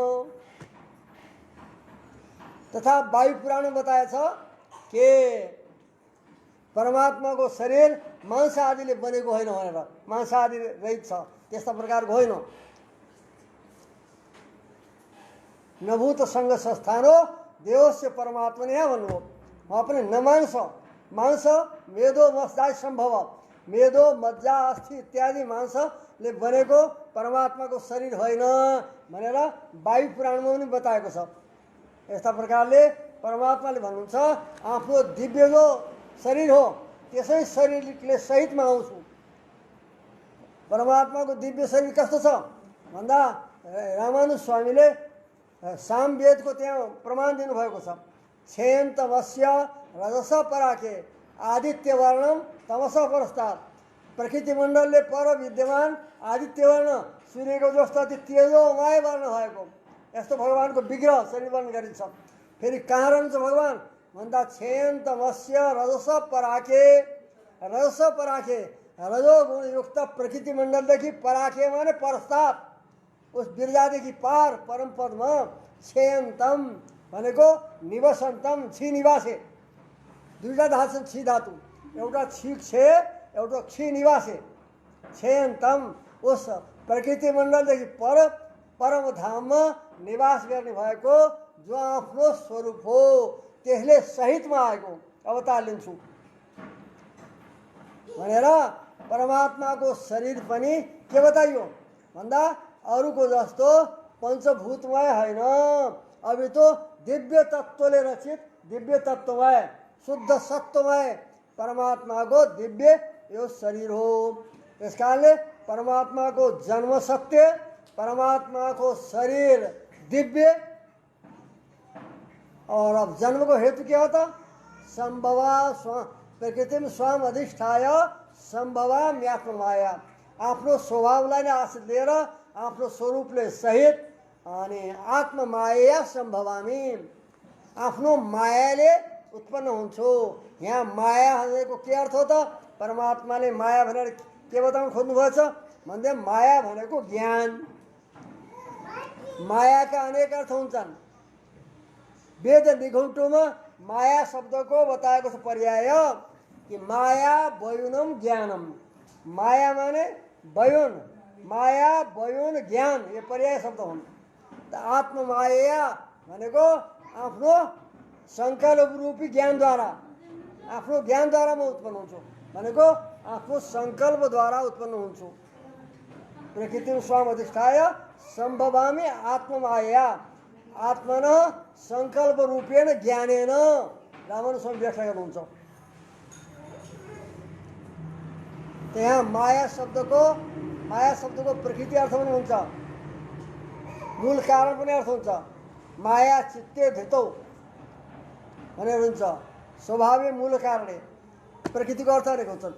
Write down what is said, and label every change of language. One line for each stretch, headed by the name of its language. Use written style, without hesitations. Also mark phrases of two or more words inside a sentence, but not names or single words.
Nepali: तथा वायु पुराणमा बताएछ के परमात्माको शरीर मांस आदिले बनेको होइन भनेर, मांस आदि रहित छ, त्यस्ता प्रकारको होइन।
Sanskrit: नभूत सङ्ग संस्थानो देवस्य
Nepali: परमात्मा ने यहाँ भन्नुभयो। वहाँ पनि
Sanskrit: न मांस, मांस मेदो मस्दाय सम्भव, मेदो मज्जा अस्थि
Nepali: इत्यादि मांसले बनेको परमात्माको शरीर होइन भनेर वायु पुराणमा पनि बताएको छ। यस्ता प्रकारले परमात्माले भन्नुहुन्छ आफ्नो दिव्य जो शरीर हो त्यसै शरीरले सहितमा आउँछु। परमात्माको दिव्य शरीर कस्तो छ भन्दा रामानुज स्वामीले सामवेदको त्यहाँ प्रमाण दिनुभएको छ।
Sanskrit: छेयन्तमस्य रजस पराके आदित्य वर्णम तमस परस्तात्।
Nepali: प्रकृतिमण्डलले पर विद्यमान आदित्य वर्ण सूर्यको जस्तो अति तेजोमय वर्ण भएको यस्तो भगवानको विग्रह शरीर वर्ण गरिन्छ। फेरि कहाँ रहन्छ भगवान भन्दा
Sanskrit: छेयन्तमस्य रजस पराके।
Nepali: रजस पराके रजोगुणयुक्त प्रकृतिमण्डलदेखि पराके माने परस्तात् उस बिर्जादेखि पार परम पदमा छेयन्तम भनेको
Sanskrit: निवसन्तम छि निवासे।
Nepali: दुईवटा धातु छन् छि धातु, एउटा छि छे एउटा क्षि निवासे। छेयन्तम उस प्रकृति मण्डलदेखि पर परम धाममा निवास गर्ने भएको जो आफ्नो स्वरूप हो त्यसले सहितमा आएको अवतार लिन्छु भनेर परमात्माको शरीर पनि के बताइयो भन्दा अरूको जस्तो पञ्चभूतमय होइन,
Hindi: अभी तो
Nepali: दिव्य तत्त्वले रचित दिव्य तत्त्वमय शुद्ध सत्वमय परमात्माको दिव्य यो शरीर हो। त्यस कारणले परमात्माको जन्म सत्य, परमात्माको शरीर दिव्य।
Hindi: और अब जन्म को हेतु क्या होता?
Sanskrit: संभवा प्रकृतिम स्वयं अधिष्ठाय संभवाम्यात्म माया।
Nepali: आफ्नो स्वभावलाई नै आश्रित लिएर आफ्नो स्वरूपले सहित अनि आत्म माया सम्भवामी आफ्नो मायाले उत्पन्न हुन्छु। यहाँ माया भनेको के अर्थ हो त? परमात्माले माया भनेर के बताउन खोज्नुभएछ भन्दा माया भनेको ज्ञान। मायाका अनेक अर्थ हुन्छन्। वेद निघण्टुमा माया शब्दको बताएको छ पर्याय कि
Sanskrit: माया वयुनम ज्ञानम।
Nepali: माया माने वयुन, माया वयुन ज्ञान, ये पर्याय शब्द हुन्। आत्ममाया भनेको आफ्नो संकल्प रूपी ज्ञानद्वारा, आफ्नो ज्ञानद्वारा म उत्पन्न हुन्छु भनेको आफ्नो सङ्कल्पद्वारा उत्पन्न हुन्छु।
Sanskrit: प्रकृतिम स्वयं अधिष्ठाय सम्भवामी आत्ममाया आत्मन सङ्कल्प रूपेण ज्ञानेन।
Nepali: रामानुज स्वामी व्याख्या गर्नुहुन्छ। त्यहाँ माया शब्दको प्रकृति अर्थ पनि हुन्छ, मूल कारण पनि अर्थ हुन्छ।
Sanskrit: माया चित्ते धृतौ
Nepali: भनेर हुन्छ। स्वभावै मूल कारणले प्रकृतिको अर्थ गरेको हुन्छ।